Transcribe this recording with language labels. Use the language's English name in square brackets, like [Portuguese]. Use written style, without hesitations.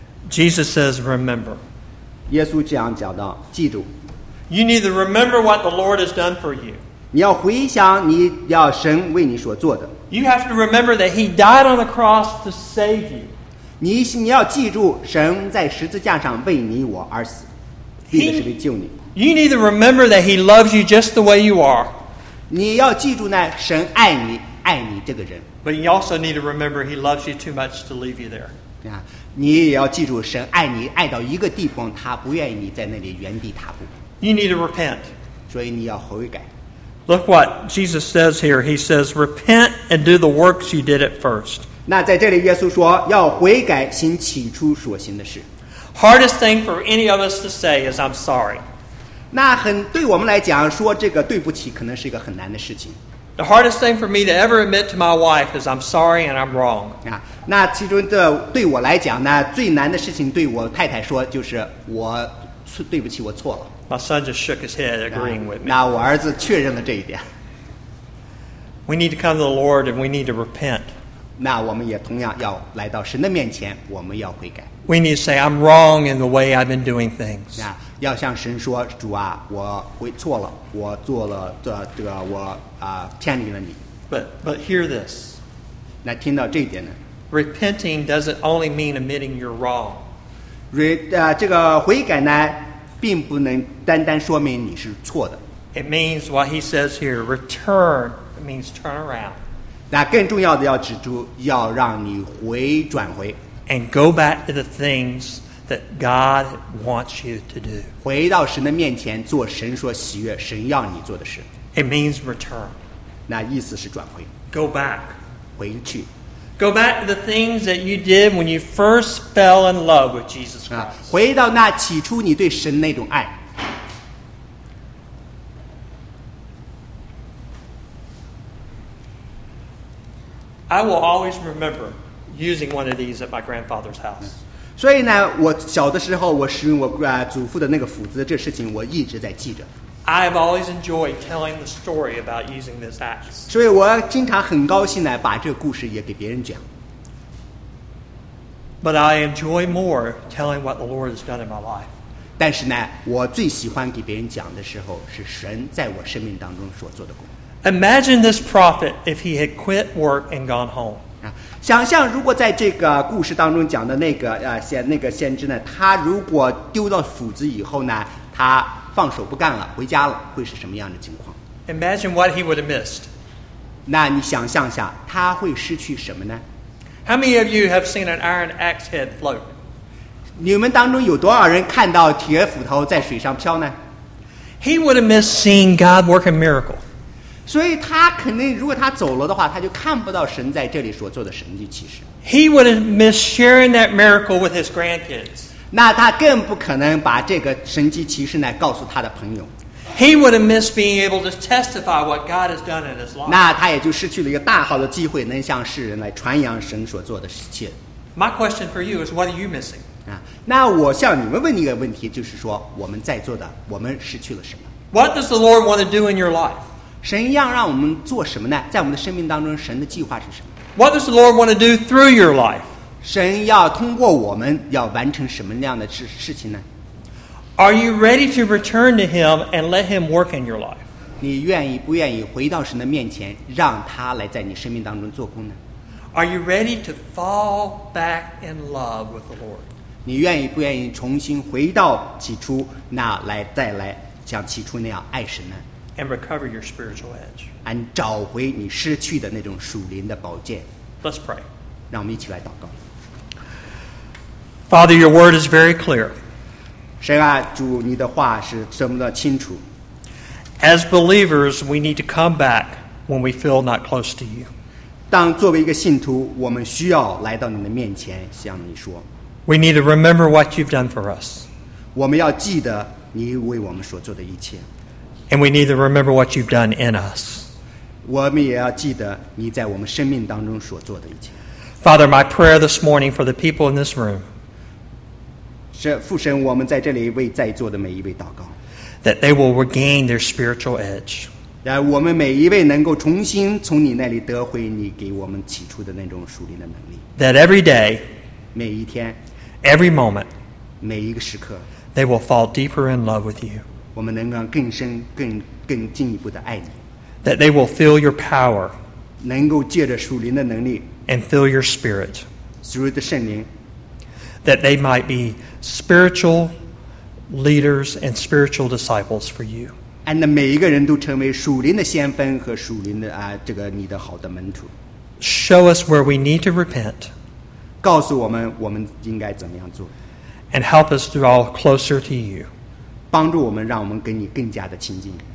[English] Jesus says, remember. [Chinese] 耶稣这样讲到，记住。 [English] You need to remember what the Lord has done for you. [Chinese] 你要回想你要神为你所做的。 [English] You have to remember that he died on the cross to save you. [Chinese] 你要记住神在十字架上为你我而死，为的是为救你。 [English] You need to remember that he loves you just the way you are. [Chinese] 你要记住呢，神爱你，爱你这个人。 [English] But you also need to remember he loves you too much to leave you there. [Chinese] 对啊。你也要记住神爱你爱到一个地方他不愿意你在那里原地踏步 [English] You need to repent [Chinese] 所以你要悔改 [English] Look what Jesus says here He says repent and do the works you did at first [Chinese] 那在这里耶稣说要悔改行起初所行的事 [English] Hardest thing for any of us to say is I'm sorry [Chinese] 那很对我们来讲说这个对不起可能是一个很难的事情 [English] The hardest thing for me to ever admit to my wife is I'm sorry and I'm wrong [Chinese] 啊那其中的对我来讲呢，最难的事情对我太太说，就是我对不起，我错了。 [English] My son just shook his head, agreeing with me. [Chinese] 那我儿子确认了这一点。 [English] We need to come to the Lord and we need to repent. [Chinese] 那我们也同样要来到神的面前，我们要悔改。 [English] We need to say, I'm wrong in the way I've been doing things. [Chinese] 那要向神说，主啊，我会错了，我做了这个，我偏离了你。 [English] But hear this. [Chinese] 那听到这一点呢？ [English] Repenting doesn't only mean admitting you're wrong. [Chinese] 这个悔改呢，并不能单单说明你是错的。 [English] It means what he says here, return. It means turn around. [Chinese] 那更重要的要指出，要让你回转回。 [English] And go back to the things that God wants you to do. [Chinese] 回到神的面前做神所喜悦、神要你做的事。 [English] It means return. [Chinese] 那意思是转回。 [English] Go back. [Chinese] 回去。 [English] Go back to the things that you did when you first fell in love with Jesus Christ. [Chinese] 回到那起初你对神那种爱。 [English] I will always remember using one of these at my grandfather's house. [Chinese] 所以呢，我小的时候我使用我祖父的那个斧子，这事情我一直在记着。 [English] I have always enjoyed telling the story about using this axe. [Chinese] 所以我经常很高兴呢，把这个故事也给别人讲。 [English] But I enjoy more telling what the Lord has done in my life. [Chinese] 但是呢，我最喜欢给别人讲的时候，是神在我生命当中所做的工。 [English] Imagine this prophet if he had quit work and gone home. [Chinese] 想象如果在这个故事当中讲的那个先知呢，他如果丢了斧子以后呢，他放手不干了，回家了，会是什么样的情况？ [English] Imagine what he would have missed. [Chinese] 那你想象一下，他会失去什么呢？ [English] How many of you have seen an iron axe head float? [Chinese] 你们当中有多少人看到铁斧头在水上飘呢？ [English] He would have missed seeing God work a miracle. [Chinese] 所以他肯定，如果他走了的话，他就看不到神在这里所做的神迹奇事。 [English] He would have missed sharing that miracle with his grandkids. [Chinese] 那他更不可能把这个神迹奇事呢告诉他的朋友。 [English] He would have missed being able to testify what God has done in his life. [Chinese] 那他也就失去了一个大好的机会，能向世人来传扬神所做的一切。 [English] My question for you is, what are you missing? [Chinese] 那我向你们问一个问题，就是说我们在座的，我们失去了什么？ [English] What does the Lord want to do in your life? [Chinese] 神要让我们做什么呢？在我们的生命当中，神的计划是什么？ [English] What does the Lord want to do through your life? [Chinese] 神要通过我们要完成什么样的事情呢？ [English] Are you ready to return to Him and let Him work in your life? [Chinese] 你愿意不愿意回到神的面前，让他来在你生命当中做工呢？ [English] Are you ready to fall back in love with the Lord? [Chinese] 你愿意不愿意重新回到起初，那来再来像起初那样爱神呢？ [English] And recover your spiritual edge. And [Chinese] 找回你失去的那种属灵的宝剑。 [English] Let's pray. [Chinese] 让我们一起来祷告。 [English] Father, your word is very clear. [Chinese] 神啊，主，你的话是这么的清楚。 [English] As believers, we need to come back when we feel not close to you. [Chinese] 当作为一个信徒，我们需要来到你的面前向你说。 [English] We need to remember what you've done for us. [Chinese] 我们要记得你为我们所做的一切。 [English] And we need to remember what you've done in us. [Chinese] 我们也要记得你在我们生命当中所做的一切。 [English] Father, my prayer this morning for the people in this room. [Chinese] 父神，我们在这里为在座的每一位祷告。 [English] That they will regain their spiritual edge. [Chinese] 让我们每一位能够重新从你那里得回你给我们起初的那种属灵的能力。 [English] That every day. [Chinese] 每一天。 [English] Every moment. [Chinese] 每一个时刻。 [English] They will fall deeper in love with you. [Chinese] 我们能够更深、更进一步的爱你。 [English] That they will feel your power, [Chinese] 能够借着属灵的能力。 [English] And feel your spirit, through the 圣灵。 That they might be spiritual leaders and spiritual disciples for you. And [Chinese] 每一个人都成为属灵的先锋和属灵的这个你的好的门徒。 [English] Show us where we need to repent. [Chinese] 告诉我们我们应该怎么样做。 [English] And help us draw closer to you. [Chinese] 帮助我们，让我们跟你更加的亲近。